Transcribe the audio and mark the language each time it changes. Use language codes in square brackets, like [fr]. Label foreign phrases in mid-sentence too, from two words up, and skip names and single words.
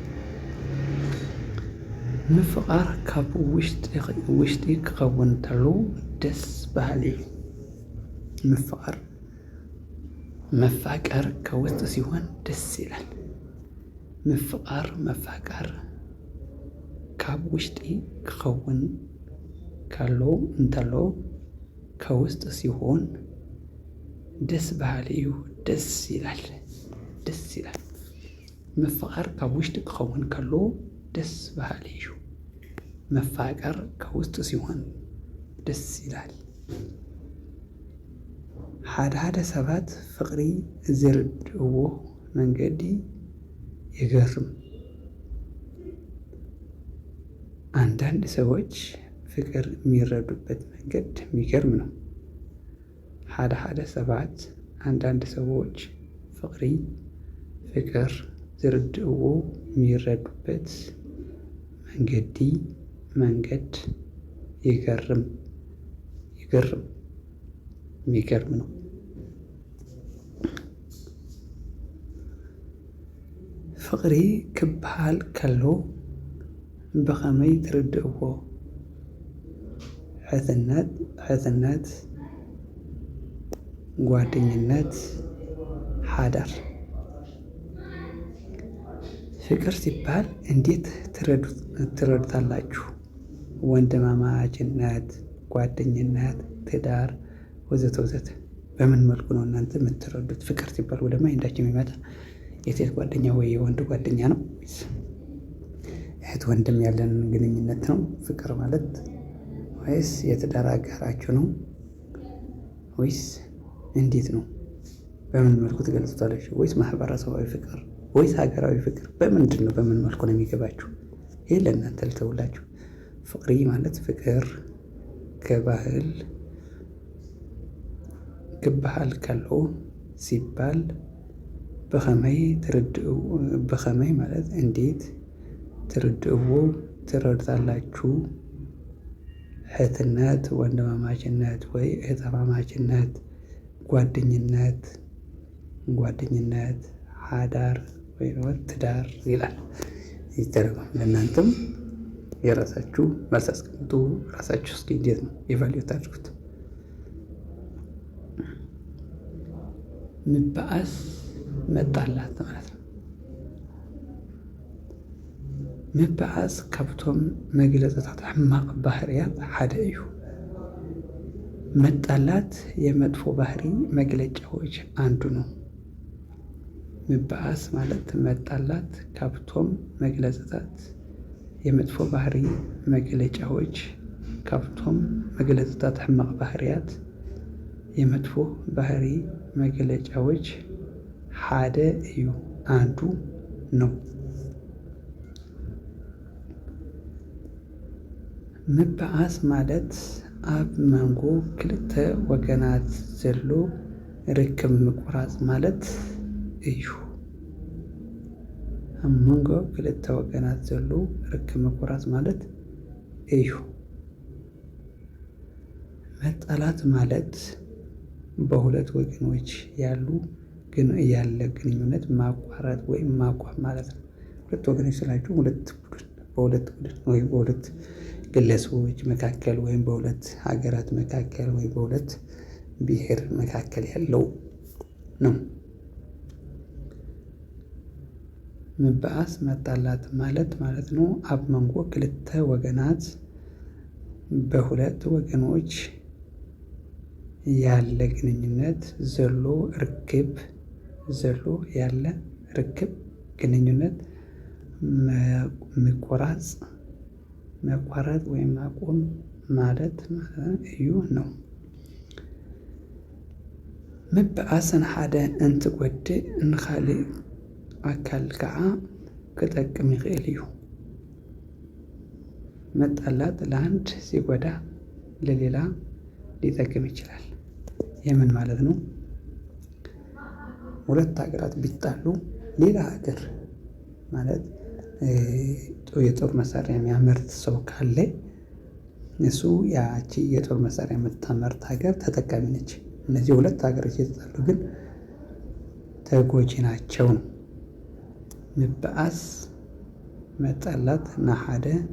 [ti] ምፍቃር ካብ ውሽጢ ክኸውን እንተሎ ደስ በሃሊ እዩ። [am] መፋቀር ከውስጥ ሲሆን ደስ ይላል። [ti] መፋቀር ካብ ውሽጢ ክኸውን እንተሎ [am] ከውስጥ ሲሆን [ti] ደስ በሃሊ እዩ። [am] ደስ ይላል። [ti] መፋቀር ካብ ውሽጢ ክኸውን ከሎ ደስ በሃሊ እዩ። [am] መፋቀር ከውስጥ ሲሆን ደስ ይላል። [ti] ሓደ ሰባት ፍቅሪ ዝርድእዎ መንገዲ ይገርም። [am] አንዳንድ ሰዎች ፍቅር የሚረዱበት መንገድ የሚገርም ነው። [ti] ሓደ ሰባት [am] አንዳንድ ሰዎች [ti] ፍቅር ዝርድእዎ [am] የሚረዱበት መንገድ [ti] ይገርም [am] የሚገርም ነው። [ti] ፍቅሪ ክበሃል ከሎ ብኸመይ ትርድእዎ? ሕትነት፣ ጓደኝነት፣ ሓዳር። [am] ፍቅር ሲባል እንዴት ትረዱታላችሁ? ወንድማማችነት፣ ጓደኝነት፣ ትዳር ወዘተ ወዘተ። በምን መልኩ ነው እናንተ የምትረዱት? ፍቅር ሲባል ወደ ማይንዳችን የሚመጣ የሴት ጓደኛ ወይ የወንድ ጓደኛ ነው? እህት ወንድም ያለን ግንኙነት ነው ፍቅር ማለት? ወይስ የትዳር አጋራችሁ ነው? ወይስ እንዴት ነው? በምን መልኩ ትገልጹታላችሁ? ወይስ ማህበረሰባዊ ፍቅር ወይስ ሀገራዊ ፍቅር? በምንድን ነው? በምን መልኩ ነው የሚገባችሁ? ይህ ለእናንተ ልተውላችሁ። ፍቅሪ ማለት ፍቅር [ti] ክበሃል ከሎ [am] ሲባል በኸመይ ማለት እንዴት ትረዱታላችሁ? እህትነት፣ ወንድማማችነት ወይ እህትማማችነት፣ ጓደኝነት፣ ሓዳር ወይ ትዳር ይላል። ይተረጎም። ለእናንተም የራሳችሁ መልስ አስቀምጡ። ራሳችሁ እስኪ እንዴት ነው ኢቫሉዌት አድርጉት። ምበኣስ መጣላት ማለት ነው። [ti] ምበኣስ ካብቶም መግለጽታት ሕማቅ ባህርያት ሓደ እዩ። [am] መጣላት የመጥፎ ባህሪ መግለጫዎች አንዱ ነው። [ti] ምበኣስ [am] ማለት መጣላት [ti] ካብቶም መግለጽታት [am] የመጥፎ ባህሪ መግለጫዎች [ti] ካብቶም መግለጽታት ሕማቅ ባህርያት [am] የመጥፎ ባህሪ መግለጫዎች [ti] ሓደ እዩ፣ [am] አንዱ ነው። [ti] ምበኣስ ማለት ኣብ መንጎ ክልተ ወገናት ዘሎ ርክብ ምቁራጽ ማለት እዩ። ኣብ መንጎ ክልተ ወገናት ዘሎ ርክብ ምቁራጽ ማለት እዩ። [am] መጣላት ማለት በሁለት ወገኖች ያለ ግንኙነት ማቋረጥ ወይም ማቆም ማለት ነው። ሁለት ወገኖች ስላችሁ በሁለት ቡድን ወይም በሁለት ግለሰቦች መካከል ወይም በሁለት ሀገራት መካከል ወይም በሁለት ብሔር መካከል ያለው ነው። [ti] ምብኣስ [am] መጣላት ማለት ነው [ti] ኣብ መንጎ ክልተ ወገናት [am] በሁለት ወገኖች ያለ ግንኙነት [ti] ዘሎ ርክብ [am] ግንኙነት መቋረጥ ወይም ማቆም ማለት እዩ ነው። [ti] ምብኣስ ንሓደ እንትጎድእ ንኻሊእ ኣካል ከዓ ክጠቅም ይኽእል እዩ። [am] መጣላት ለአንድ ሲጎዳ ለሌላ ሊጠቅም ይችላል። የምን ማለት ነው? ሁለት ሀገራት ቢጣሉ ሌላ ሀገር ማለት የጦር መሳሪያ የሚያመርት ሰው ካለ እሱ ያቺ የጦር መሳሪያ የምታመርት ሀገር ተጠቃሚ ነች። እነዚህ ሁለት ሀገሮች የተጣሉ ግን ተጎጂ ናቸው። ምብኣስ መጣላት ንሓደ